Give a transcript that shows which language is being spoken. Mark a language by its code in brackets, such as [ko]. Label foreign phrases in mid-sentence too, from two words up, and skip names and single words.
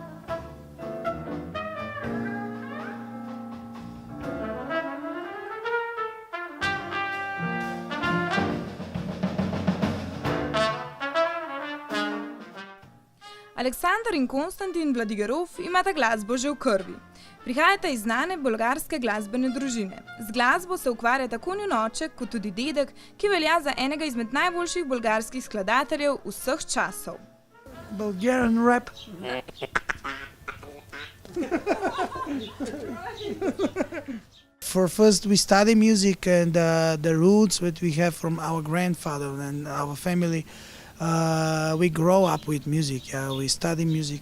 [sl] Aleksander in Konstantin Wladigeroff imata glasbo že v krvi. Prihajata iz znane bolgarske glasbene družine. Z glasbo se ukvarja tako njun oče kot tudi dedek, ki velja za enega izmed najboljših bolgarskih skladateljev vseh časov. [en] Bulgarian rap. For first we study music and the roots that we have from our grandfather and our family. We grow up with music. We study music.